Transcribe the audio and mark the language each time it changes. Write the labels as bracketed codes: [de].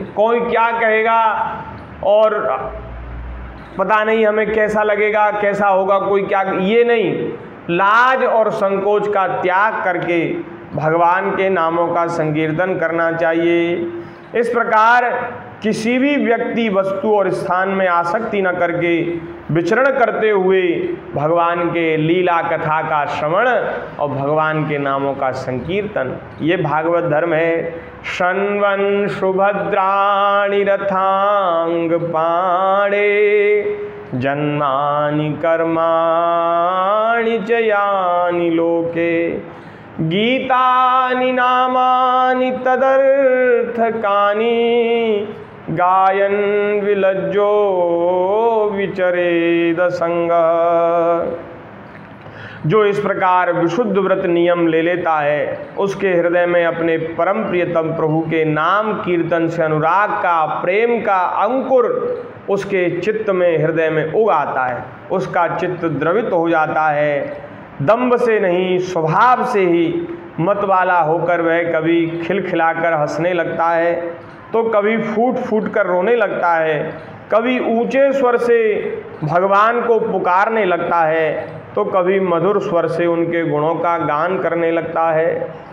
[hi] कोई क्या कहेगा और पता नहीं हमें कैसा लगेगा, कैसा होगा, कोई क्या, ये नहीं, लाज और संकोच का त्याग करके भगवान के नामों का संकीर्तन करना चाहिए। इस प्रकार किसी भी व्यक्ति, वस्तु और स्थान में आसक्ति न करके विचरण करते हुए भगवान के लीला कथा का श्रवण और भगवान के नामों का संकीर्तन, ये भागवत धर्म है। [sa] शन्वन् सुभद्राणि रथांग पाणे जन्मानि कर्माणि च यानि लोके गीतानि नामानि तदर्थकानि गायन् विलज्जो विचरेद संगः। [hi] जो इस प्रकार विशुद्ध व्रत नियम ले लेता है, उसके हृदय में अपने परम प्रियतम प्रभु के नाम कीर्तन से अनुराग का, प्रेम का अंकुर उसके चित्त में, हृदय में उग आता है। उसका चित्त द्रवित हो जाता है। दंभ से नहीं, स्वभाव से ही मत वाला होकर वह कभी खिलखिलाकर हंसने लगता है, तो कभी फूट फूट कर रोने लगता है, कभी ऊंचे स्वर से भगवान को पुकारने लगता है, तो कभी मधुर स्वर से उनके गुणों का गान करने लगता है।